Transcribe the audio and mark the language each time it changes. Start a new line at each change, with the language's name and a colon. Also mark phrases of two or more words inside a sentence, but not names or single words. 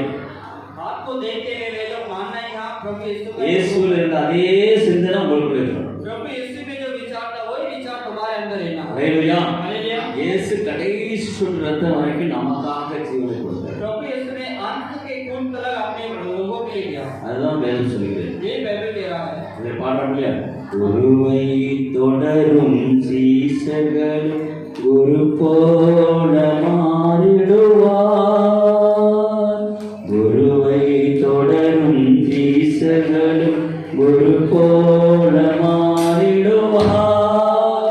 Hindi: आपको देखते हुए वे लोग मानना है हाँ प्रभु यीशु का।
Tamil: இயேசுவில் இருந்த அதே சிந்தனை உங்களுக்கு இருக்கணும்.
Hindi: प्रभु यीशु में जो विचार था वही विचार तुम्हारे अंदर रहना।
Tamil: அல்லேலூயா.
Hindi: हालेलुया।
Tamil: இயேசு கடைசி சொட்டு ரத்தம் வரைக்கும் நமக்காக ஜீவனை கொடுத்தார்.
Hindi: प्रभु यीशु ने अंत के खून तलक अपने लोगों के लिए दिया।
Tamil: அதுதான் வேதம் சொல்லுகிறது.
Hindi: ये बाइबल कह रहा है।
Tamil: இதை பாடுறோம் இல்லையா? குருவை தொடரும் சீசர்கள் குரு போல மாறிடுவார். குருவை தொடரும் சீசர்கள் குரு போல மாறிடுவார்.